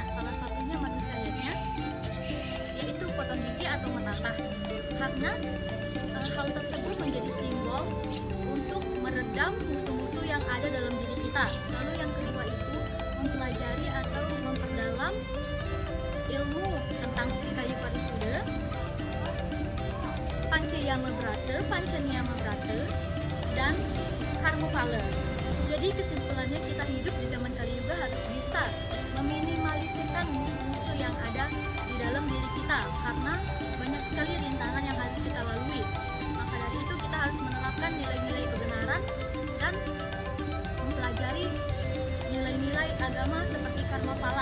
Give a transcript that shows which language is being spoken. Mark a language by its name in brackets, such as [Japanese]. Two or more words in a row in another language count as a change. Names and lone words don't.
[Indonesian] Salah satunya manusia yajna, yaitu potong gigi atau menatah. Karena hal tersebut menjadi simbol untuk meredam musuh-musuh yang ada dalam diri kita. Lalu yang kedua itu mempelajari atau memperdalam ilmu tentang kayu parisuda, pancayama brata, pancanyama brata, dan karmapala. Jadi kesimpulannya, kita hidup di zaman Kali Yuga harus bisa meminimalisirkan musuh-musuh yang ada di dalam diri kita, karena banyak sekali rintangan yang harus kita lalui. Maka dari itu kita harus menerapkan nilai-nilai kebenaran dan mempelajari nilai-nilai agama seperti karmapala.